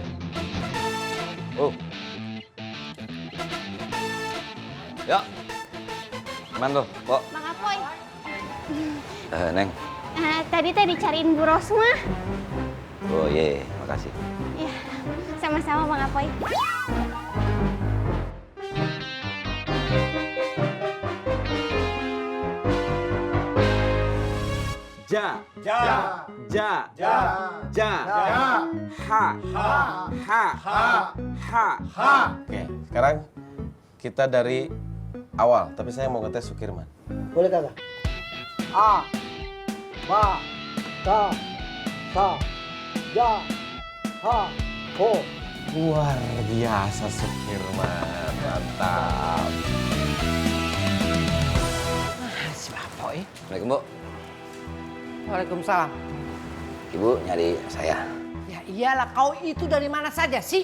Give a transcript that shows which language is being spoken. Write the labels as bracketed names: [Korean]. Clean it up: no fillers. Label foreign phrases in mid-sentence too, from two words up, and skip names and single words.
[Indonesian] Oh. Ya. Gimana lo, Pok? Bang Apoy. Neng. Tadi dicariin Bu Rosma. Oh iya, makasih. Iya, sama-sama Bang Apoy. Ja. Ja. Ja. Ja. Ja. Ha. Ha. Ha. Ha. Oke, sekarang kita dari awal, tapi saya mau ngetes Sukirman. Boleh kagak? A. Ba. Ta. Sa. Ja. Ha. Ho. Luar biasa Sukirman, mantap. Si Apoy. Assalamualaikum, Bu. Waalaikumsalam. Ibu nyari saya. Ya iyalah, kau itu dari mana saja sih?